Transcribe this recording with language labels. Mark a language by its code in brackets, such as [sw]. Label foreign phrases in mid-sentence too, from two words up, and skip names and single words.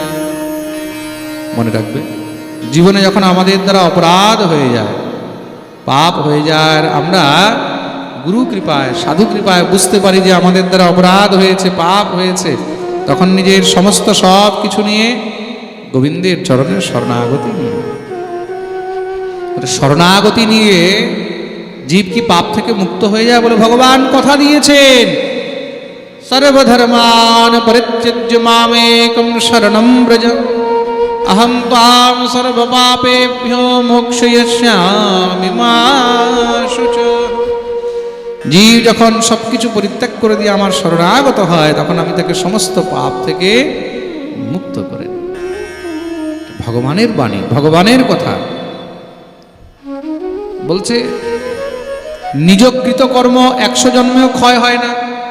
[bn] মনে রাখবে, জীবনে যখন আমাদের দ্বারা অপরাধ হয়ে যায়, পাপ হয়ে যায়, আমরা গুরু কৃপায়, সাধু কৃপায় বুঝতে পারি যে আমাদের দ্বারা অপরাধ হয়েছে, পাপ হয়েছে, তখন নিজের সমস্ত সব কিছু নিয়ে গোবিন্দের চরণের শরণাগতি নিয়ে, শরণাগতি নিয়ে জীব কি পাপ থেকে মুক্ত হয়ে যায়? বলে ভগবান কথা দিয়েছেন, [sa] সর্বধর্মান পরিত্যজ্য মামেকং শরণং ব্রজ अहम ताम सर्व पापेभ्यो मोक्षयिष्यामि मा शुचः। [bn] জীব যখন সবকিছু পরিত্যাগ করে দিয়ে আমার শরণাগত হয়, তখন আমি তাকে সমস্ত পাপ থেকে মুক্ত করে। ভগবানের বাণী, ভগবানের কথা বলছে, নিজকৃত কর্ম 100 জন্মেও ক্ষয় হয় না।